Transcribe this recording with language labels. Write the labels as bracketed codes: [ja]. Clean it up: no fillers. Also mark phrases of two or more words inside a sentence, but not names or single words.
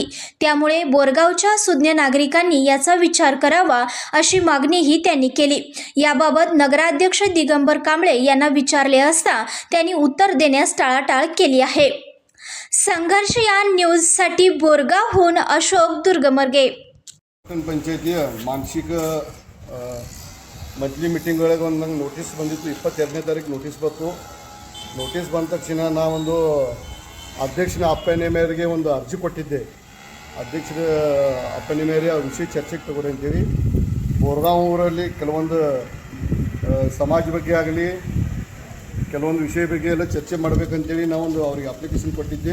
[mr] त्यामुळे बोरगावच्या सुज्ञ नागरिकांनी याचा विचार करावा अशी मागणीही त्यांनी केली. याबाबत नगराध्यक्ष दिगंबर कांबळे यांना विचारले असता त्यांनी उत्तर देण्यास टाळाटाळ केली आहे. संघर्ष या न्यूजसाठी बोरगावहून अशोक दुर्गमर्गे. [kn] ಪಂಚಾಯತಿಯ ಮಾನಸಿಕ [en] monthly meeting [kn] ಒಳಗೆ ಒಂದು ನಂಗೆ ನೋಟಿಸ್ ಬಂದಿತ್ತು. 22ನೇ ತಾರೀಕು ನೋಟಿಸ್ ಬಂತು. ನೋಟಿಸ್ ಬಂದ ತಕ್ಷಣ ನಾವೊಂದು ಅಧ್ಯಕ್ಷನ ಅಪ್ಪಣೆ ಮೇರೆಗೆ ಒಂದು ಅರ್ಜಿ ಕೊಟ್ಟಿದ್ದೆ. ಅಧ್ಯಕ್ಷರ ಅಪ್ಪಣೆ ಮೇರೆ ಆ ವಿಷಯ ಚರ್ಚೆಗೆ ತಗೋರಿ ಅಂತೇಳಿ ಬೋರ್ಗಾಂವ್ ಊರಲ್ಲಿ ಕೆಲವೊಂದು ಸಮಾಜ ಬಗ್ಗೆ ಆಗಲಿ ಕೆಲವೊಂದು ವಿಷಯ ಬಗ್ಗೆ ಎಲ್ಲ ಚರ್ಚೆ ಮಾಡಬೇಕಂತೇಳಿ ನಾವೊಂದು ಅವ್ರಿಗೆ ಅಪ್ಲಿಕೇಶನ್ ಕೊಟ್ಟಿದ್ದೆ.